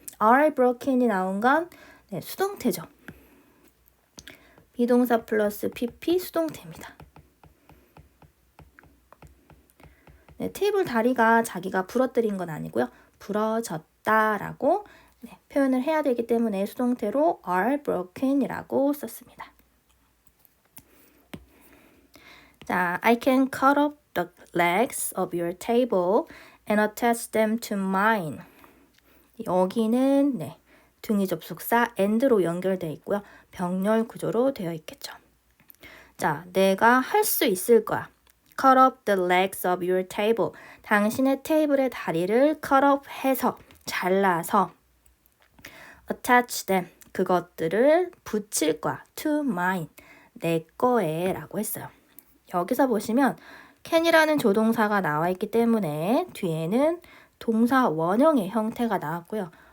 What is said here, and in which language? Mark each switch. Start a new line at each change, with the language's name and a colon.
Korean: are broken이 나온 건 수동태죠. 비동사 플러스 pp 수동태입니다. 테이블 다리가 자기가 부러뜨린 건 아니고요. 부러졌다라고 표현을 해야 되기 때문에 수동태로 are broken이라고 썼습니다.
English: 자, I can cut off the legs of your table and attach them to mine.
Korean: 여기는 등위 접속사 and로 연결되어 있고요. 병렬 구조로 되어 있겠죠. 자, 내가 할 수 있을 거야.
English: Cut off the legs of your table.
Korean: 당신의 테이블의 다리를 cut off 해서 잘라서
English: attach them.
Korean: 그것들을 붙일 거야.
English: to mine.
Korean: 내 거에 라고 했어요. 여기서 보시면 can이라는 조동사가 나와 있기 때문에 뒤에는 동사 원형의 형태가 나왔고요.